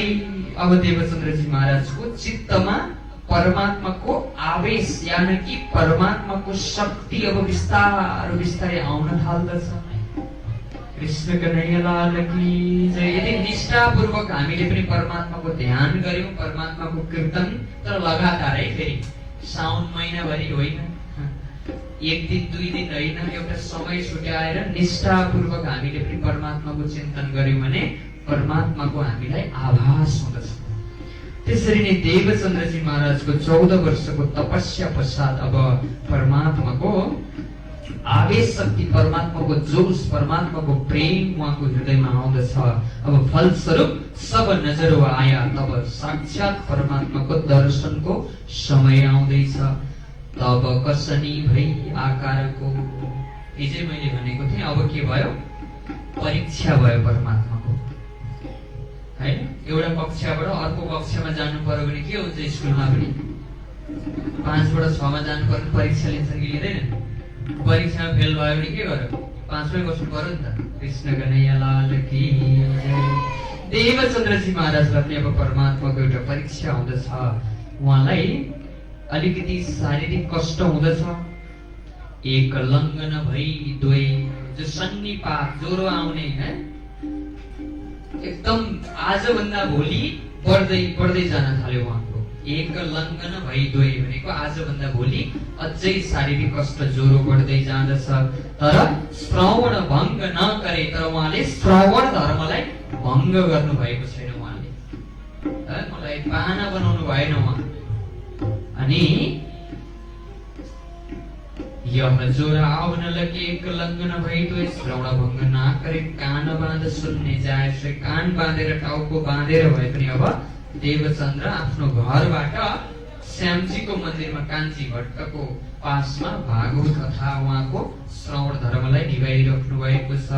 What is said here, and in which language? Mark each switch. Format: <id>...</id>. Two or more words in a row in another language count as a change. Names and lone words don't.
<ne>अब देवचन्द्रजी महाराजको चित्तमा परमात्माको आवेश यानि कि परमात्माको शक्ति अब बिस्तारै आउन थाल्दछ।</ne> <hi>कृष्ण कन्हैया लाल की जय।</hi> <ne>यदि निष्ठापूर्वक हामीले पनि परमात्माको ध्यान गर्यौं, परमात्माको कीर्तन, तर लगातारै फेरि साउन महिनाभरि होइन, एक दिन 2 दिन होइन, एउटा समय छुट्याएर निष्ठापूर्वक हामीले पनि परमात्माको चिन्तन गर्यौं भने परमात्माको हामीलाई आभास हुँदछ। त्यसरी नै देवचन्द्रजी महाराजको 14 वर्षको तपस्या पश्चात अब परमात्माको आवेश शक्ति, परमात्माको जोश, परमात्माको प्रेम उहाँको हृदयमा आउँदछ। अब फलस्वरूप</ne> <hi>सब नजर आया,</hi> <ne>तब साक्षात परमात्माको दर्शनको समय आउँदैछ। तब कसनी भई आकारको, हिजै मैले भनेको थिएँ, अब के भयो, परीक्षा भयो परमात्माको हैन। एउटा कक्षाबाट अर्को कक्षामा जानु पर्यो भने के हुन्छ, स्कुलमा पनि 5 बाट 6 मा जानु पर्यो, परीक्षा लिन्छन् कि लिँदैन। परीक्षामा फेल भयो भने के गर्यो, 5 मै बस्नु पर्यो नि त।</ne> <hi>कृष्ण कन्हैया लाल की जय।</hi> <ne>देवचन्द्रजी महाराजलाई पनि अब परमात्माको एउटा परीक्षा हुँदछ। उहाँलाई अलिकति शारीरिक कष्ट हुँदछ। एक लङ्घन भई दुई, जो सन्निपात ज्वरो आउने है, एकदम आजभन्दा भोलि बढ्दै जान थाल्यो उहाँको। एक लङ्घन भई दुई भनेको आजभन्दा भोलि अझै शारीरिक कष्ट ज्वरो बढ्दै जाँदछ। तर श्रवण भङ्ग नगरे, तर उहाँले श्रवण धर्मलाई भङ्ग गर्नु भएको छैन। उहाँले मलाई पाना बनाउनु भएन उहाँ। अनि यह ज्वरो आउन लगे, एक लङ्घन भई दुई, श्रवण भङ्ग नगरे, कान बाँध सुन्ने जाए। कान बाँधेर, टाउको बाँधेर भए पनि अब देवचन्द्र आफ्नो घरबाट श्यामजीको मन्दिरमा कान्छी भट्टको पासमा भागवत कथा उहाँको श्रवण धर्मलाई निभाइराख्नु भएको छ।</ne>